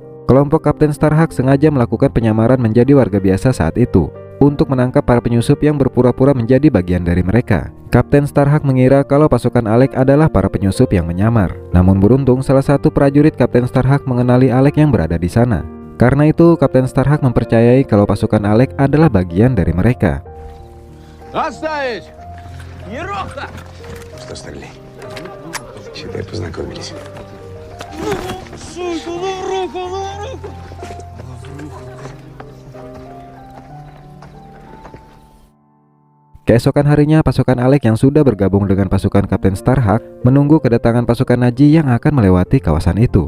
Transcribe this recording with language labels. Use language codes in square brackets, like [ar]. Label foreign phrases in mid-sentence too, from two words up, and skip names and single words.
[id] Kelompok Kapten Starhawk sengaja melakukan penyamaran menjadi warga biasa saat itu untuk menangkap para penyusup yang berpura-pura menjadi bagian dari mereka. Kapten Starhawk mengira kalau pasukan Alex adalah para penyusup yang menyamar. Namun beruntung salah satu prajurit Kapten Starhawk mengenali Alex yang berada di sana. Karena itu Kapten Starhawk mempercayai kalau pasukan Alex adalah bagian dari mereka. [ru] Оставить! Что, Старлей? Считай, познакомились. [id] Keesokan harinya, pasukan Alex yang sudah bergabung dengan pasukan Kapten Starhawk menunggu kedatangan pasukan Nazi yang akan melewati kawasan itu.